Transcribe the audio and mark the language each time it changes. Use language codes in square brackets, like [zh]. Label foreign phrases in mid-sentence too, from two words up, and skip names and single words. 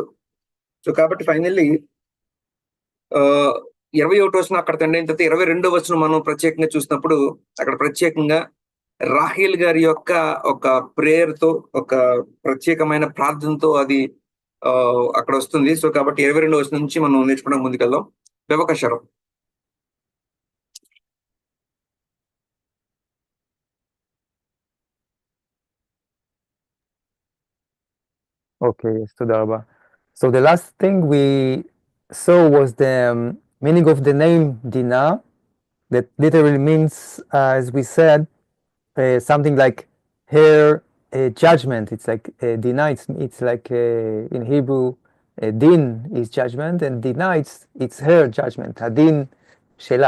[te] సో కాబట్టి ఫైనల్లీ 21వ వచనం అక్కడ తండ్రి అయిన తర్వాత 22వ వచనం మనం ప్రత్యేకంగా చూసినప్పుడు అక్కడ ప్రత్యేకంగా రాహేల్ గారి యొక్క ఒక ప్రేయర్ తో, ఒక ప్రత్యేకమైన ప్రార్థనతో అది అక్కడ వస్తుంది. సో కాబట్టి 22వ వచనం నుంచి మనం నేర్చుకోవడానికి ముందుకెళ్దాం. వ్యవకశరం. [en] Okay, yes, [he] תודה רבה. [en] So the last thing we saw was the meaning of the name Dinah, that literally means, as we said, something like her judgment. It's like Dinah, it's like in Hebrew, din is judgment, and Dinah, it's her judgment, [he] הדין שלה.